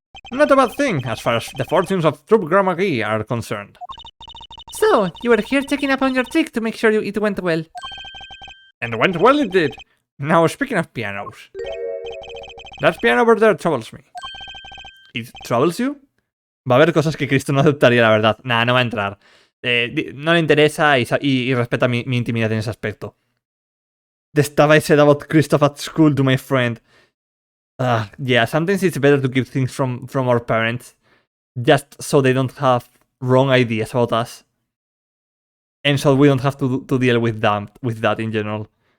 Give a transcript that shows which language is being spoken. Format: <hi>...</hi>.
<en>Not a bad thing, as far as the fortunes of Troop Grammagee are concerned. So, you were here checking up on your trick to make sure it went well. And went well it did. Now, speaking of pianos. That piano over there troubles me. ¿It troubles you?</en> <es>Va a haber cosas que Cristo no aceptaría, la verdad. Nah, no va a entrar. No le interesa y respeta mi intimidad en ese aspecto.</es> <en>The stuff I said about Christoph at school to my friend. Yeah, sometimes it's better to keep things from our parents, just so they don't have wrong ideas about us, and so we don't have to deal with that in general.</en>